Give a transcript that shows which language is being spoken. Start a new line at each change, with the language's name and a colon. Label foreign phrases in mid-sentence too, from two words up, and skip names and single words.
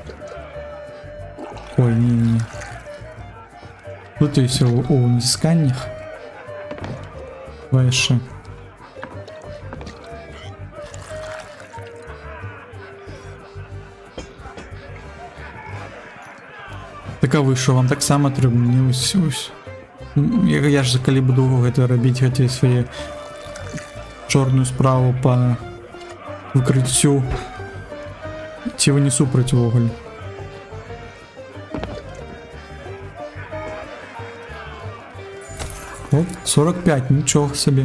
Ukrainian: Ой, не. Тут і все у націсканнях.
Belarusian: Вайше. Так, а вы що, вам так само трэба? Мне ось. Я ж калі буду гэта рабіць, гэтыя свае чорную справу па выкрыццю, ці вы не супраць увогуле? Оп, 45, нічога сабе.